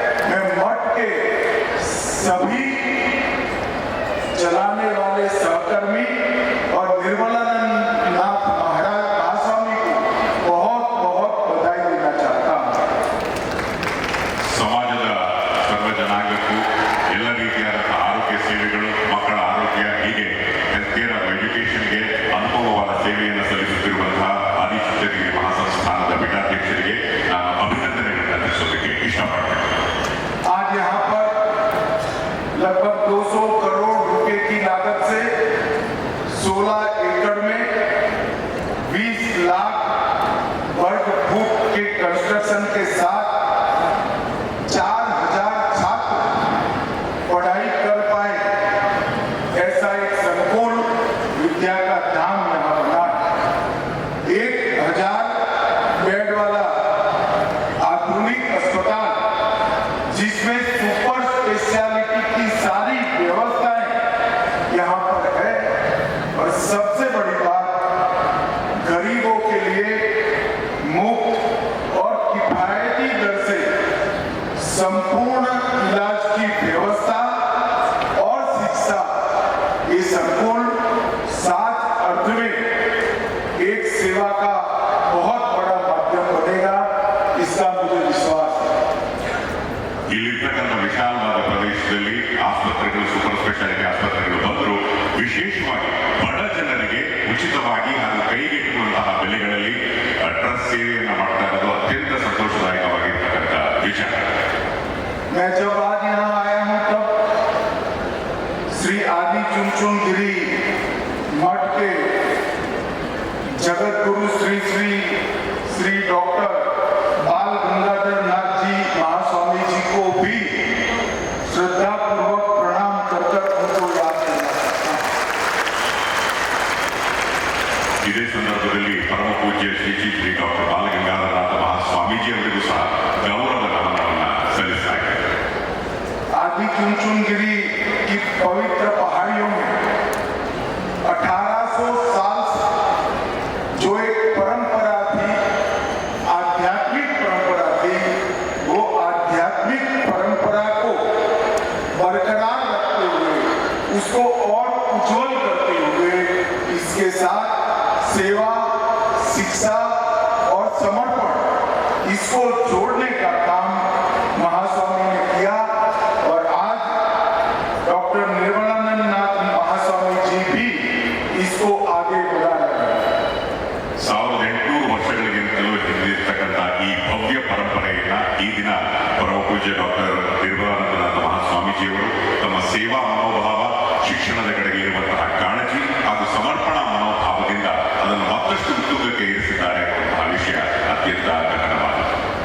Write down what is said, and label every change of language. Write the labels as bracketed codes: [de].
[hi] सभी चलाने वाले सहकर्मी और निर्मलानंद नाथ महाराज महास्वामी को बहुत बहुत बधाई देना चाहता हूँ। [kn] ಸಮಾಜದ ಸರ್ವ ಜನಾಂಗಕ್ಕೂ ಎಲ್ಲ ರೀತಿಯಾದಂತಹ ಆರೋಗ್ಯ ಸೇವೆಗಳು, ಮಕ್ಕಳ ಆರೋಗ್ಯ, ಹೀಗೆ ಹೆಲ್ತ್ ಕೇರ್ ಎಜುಕೇಷನ್ಗೆ ಅನುಭವವಾದ ಸೇವೆಯನ್ನು ಸಲ್ಲಿಸುತ್ತಿರುವಂತಹ ಆದಿಚುಂಚನಗಿರಿ ಮಹಾಸಂಸ್ಥಾನದ ಪೀಠಾಧ್ಯಕ್ಷರಿಗೆ ನಾನು ಅಭಿನಂದನೆಗಳನ್ನು ತಿಳಿಸೋದಕ್ಕೆ ಇಷ್ಟಪಡ್ತೇನೆ. [hi] आज यहाँ पर लगभग 200 करोड़ रुपए की लागत से 16 एकड़ में 20 लाख वर्ग फुट के कंस्ट्रक्शन के साथ 4000 छात्र पढ़ाई कर पाए, ऐसा एक संकुल विद्या का धाम यहाँ बना है। 1000 बेड वाला आधुनिक अस्पताल जिसमें सुपर स्पेशलिटी की सारी व्यवस्थाएं यहाँ पर है, और सबसे बड़ी बात, गरीबों के लिए मुफ्त और किफायती दर से संपूर्ण इलाज की व्यवस्था और शिक्षा। ये संकुल 7 अर्थ में एक सेवा का बहुत बड़ा माध्यम बनेगा, इसका मुझे विश्वास है। [kn] ಇಲ್ಲಿರ್ತಕ್ಕಂಥ ವಿಶಾಲವಾದ ಪ್ರದೇಶದಲ್ಲಿ ಆಸ್ಪತ್ರೆಗಳು, ಸೂಪರ್ ಸ್ಪೆಷಾಲಿಟಿ ಆಸ್ಪತ್ರೆಗಳು ಬಂದರೂ ವಿಶೇಷವಾಗಿ ಬಡ ಜನರಿಗೆ ಉಚಿತವಾಗಿ ಹಾಗೂ ಕೈಗೆಟುಕುವಂತಹ ಬೆಲೆಗಳಲ್ಲಿ ಟ್ರಸ್ಟ್ ಸೇವೆಯನ್ನು ಮಾಡ್ತಾ ಇರೋದು ಅತ್ಯಂತ ಸಂತೋಷದಾಯಕವಾಗಿರ್ತಕ್ಕಂಥ ವಿಚಾರ. [hi] मैं जब आज यहाँ आया हूँ तब श्री आदि चुनचुनगिरी मठ के जगत गुरु श्री श्री श्री डॉक्टर बाल गंगाधर नाथ जी महास्वामी जी को भी श्रद्धा पूर्वक प्रणाम कर उनको याद करना चाहता हूँ। [kn] ಇದೇ ಸಂದರ್ಭದಲ್ಲಿ ಪರಮ ಪೂಜ್ಯ ಶ್ರೀ ಶ್ರೀ ಡಾಕ್ಟರ್ ಬಾಲಗಂಗಾಧರನಾಥ ಮಹಾಸ್ವಾಮೀಜಿ ಅವರಿಗೂ ಸಹ ಗೌರವ ನಮನವನ್ನು ಸಲ್ಲಿಸಲಾಗಿದೆ. [hi] आदि चुनचुनगिरी की पवित्र पहाड़ियों में 1800 साल से जो एक परंपरा थी, आध्यात्मिक परंपरा थी, वो आध्यात्मिक परंपरा को बरकरार रखते हुए, उसको और उज्जवल करते हुए, इसके साथ सेवा, शिक्षा और समर्पण, इसको जोड़ने का काम महास्वामी ने किया, और आज डॉक्टर निर्मलानंद नाथ महास्वामी जी भी इसको आगे बढ़ा रहे हैं। [kn] 1800 ವರ್ಷಗಳಿಗಿಂತಲೂ ಹಿಂದಿರ್ತಕ್ಕಂಥ ಈ ಭವ್ಯ ಪರಂಪರೆಯನ್ನ ಈ ದಿನ ಪರಮ ಪೂಜ್ಯ ಡಾಕ್ಟರ್ ನಿರ್ಮಲಾನಂದನಾಥ ಮಹಾಸ್ವಾಮೀಜಿಯವರು ತಮ್ಮ ಸೇವಾ ಮನೋಭಾವ, ಶಿಕ್ಷಣದ ಕಡೆಗೆ ಇರುವಂತಹ ಕಾಳಜಿ ಹಾಗೂ ಸಮರ್ಪಣಾ ಮನೋಭಾವದಿಂದ ಅದನ್ನು ಮತ್ತಷ್ಟು ಉತ್ತುಂಗಕ್ಕೆ ಏರಿಸಿದ್ದಾರೆ ಎನ್ನುವಂತಹ ವಿಷಯ ಅತ್ಯಂತ ಗಹನವಾದದ್ದು.